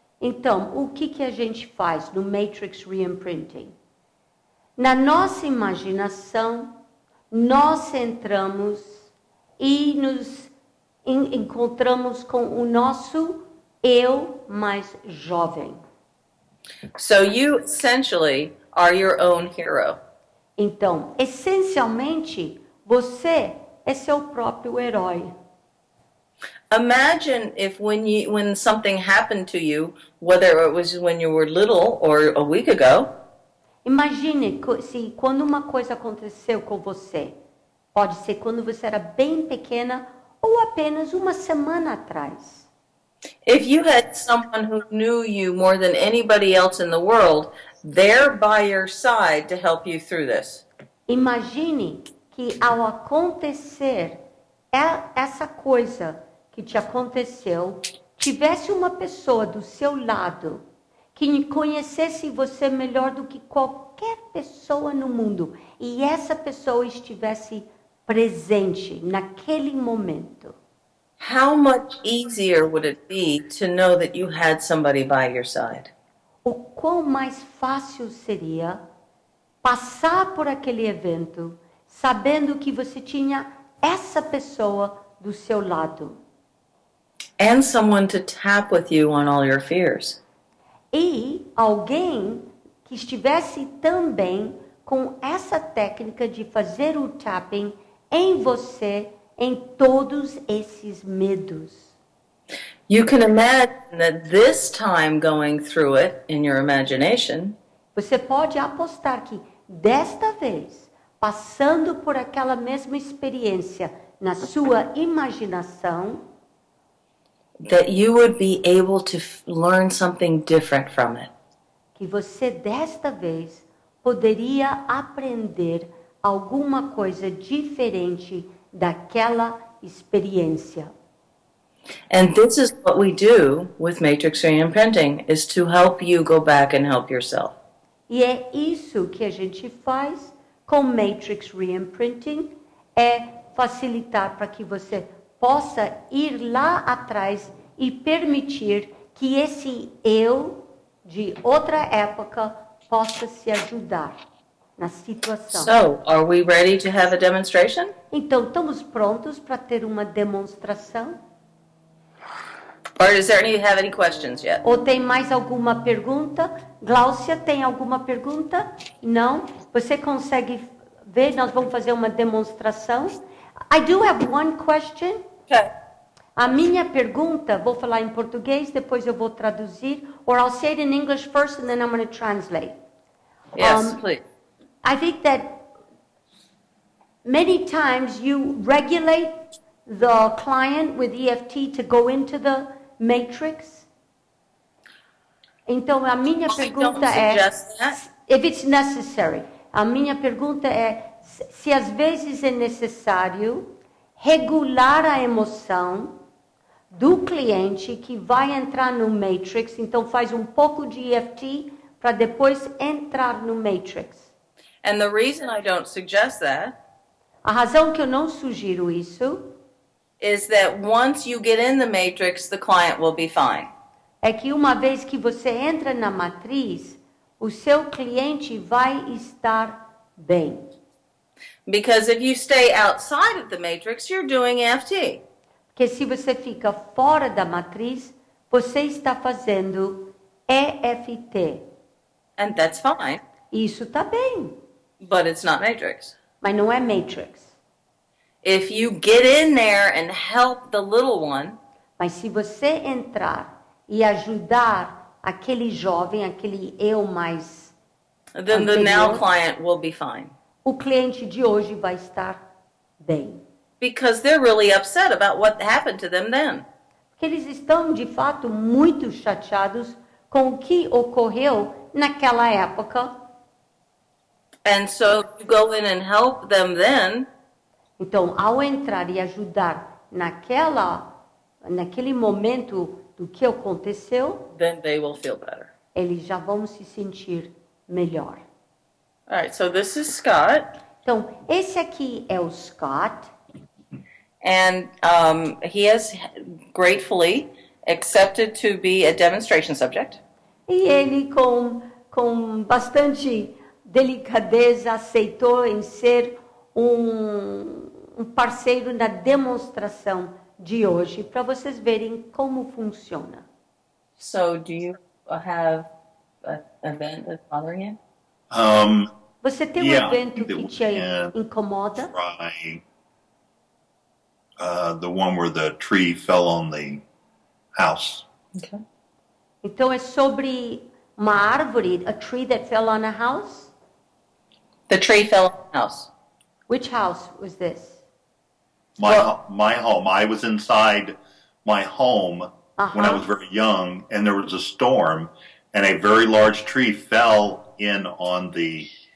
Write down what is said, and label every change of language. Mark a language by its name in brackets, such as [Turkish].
[Portuguese] Então, o que a gente faz no Matrix Reimprinting? Na nossa imaginação, nós entramos e nos encontramos com o nosso eu mais jovem. [English] So you essentially are your own hero. [Portuguese] Então, essencialmente, você é seu próprio herói. [English] Imagine if when something happened to you, whether it was when you were little or a week ago, [Portuguese] Imagine se quando uma coisa aconteceu com você, pode ser quando você era bem pequena ou apenas uma semana atrás. [English] if you had someone who knew you more than anybody else in the world, there by your side to help you through this. [Portuguese] Imagine que ao acontecer essa coisa que te aconteceu, tivesse uma pessoa do seu lado que conhecesse você melhor do que qualquer pessoa no mundo e essa pessoa estivesse presente naquele momento. [English] How much easier would it be to know that you had somebody by your side? [Portuguese] O quão mais fácil seria passar por aquele evento sabendo que você tinha essa pessoa do seu lado. [English] And someone to tap with you on all your fears. [Portuguese] E alguém que estivesse também com essa técnica de fazer o tapping em você, em todos esses medos. [English] You can imagine that this time going through it in your imagination, [Portuguese] Você pode apostar que desta vez, passando por aquela mesma experiência na sua imaginação, [English] that you would be able to learn something different from it. [Portuguese] que você desta vez poderia aprender alguma coisa diferente daquela experiência. [English] And this is what we do with Matrix Reimprinting, is to help you go back and help yourself. [Portuguese] E é isso que a gente faz com Matrix Reimprinting, é facilitar para que você possa ir lá atrás e permitir que esse eu de outra época possa se ajudar na situação. [English] So, are we ready to have a demonstration? [Portuguese] Então, estamos prontos para ter uma demonstração? [English] Or have any questions yet? [Portuguese] Ou tem mais alguma pergunta? Gláucia, tem alguma pergunta? Não? Você consegue ver? Nós vamos fazer uma demonstração. [English] I do have one question. Okay. [Portuguese] A minha pergunta, vou falar em português, depois eu vou traduzir. [English] Or I'll say it in English first and then I'm going to translate. Yes, please. I think that many times you regulate the client with EFT to go into the matrix? [Portuguese] Então, a minha pergunta é, [English] if it's necessary, [Portuguese] a minha pergunta é, se às vezes é necessário regular a emoção do cliente que vai entrar no matrix, então faz um pouco de EFT para depois entrar no matrix. [English] And the reason I don't suggest that [Portuguese] A razão que eu não sugiro isso [English] is that once you get in the matrix, the client will be fine. [Portuguese] é que uma vez que você entra na matriz, o seu cliente vai estar bem. [English] Because if you stay outside of the matrix, you're doing EFT. [Portuguese] Porque se você fica fora da matriz, você está fazendo EFT. [English] And that's fine, [Portuguese] Isso está bem, [English] but it's not matrix. [Portuguese] mas não é matrix. [English] If you get in there and help the little one, [Portuguese] Mas se você entrar e ajudar aquele jovem, aquele eu mais [English] then the now [Portuguese] anterior, [English] client will be fine. [Portuguese] o cliente de hoje vai estar bem. [English] Because they're really upset about what happened to them then. [Portuguese] Porque eles estão, de fato, muito chateados com o que ocorreu naquela época. [English] And so you go in and help them then, [Portuguese] Então, ao entrar e ajudar naquele momento do que aconteceu, [English] then they will feel better. [Portuguese] eles já vão se sentir melhor. [English] All right, so this is Scott, [Portuguese] Então, esse aqui é o Scott. [English] and he has gratefully accepted to be a demonstration subject. [Portuguese] E ele, com bastante delicadeza, aceitou em ser um parceiro na demonstração de hoje, para vocês verem como funciona. [English] So do you have an event that's bothering you? [Portuguese] Você tem um [English] Yeah, [Portuguese] evento que [English] we [Portuguese] te [English] can [Portuguese] incomoda? [English] try the one where the tree fell on the house. Okay. [Portuguese] Então é sobre uma árvore, [English] a tree that fell on a house? The tree fell on the house. Which house was this? My home. I was inside my home when I Uh-huh. was very young, and there was a storm, and a very large tree fell in on the.